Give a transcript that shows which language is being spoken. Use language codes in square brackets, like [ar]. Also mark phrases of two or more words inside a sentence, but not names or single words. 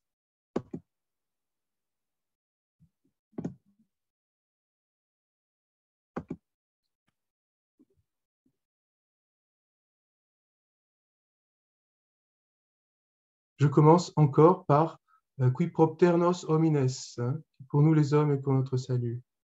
[fr] Je commence encore par [la] Qui propter nos homines, [fr] hein, pour nous les hommes et pour notre salut.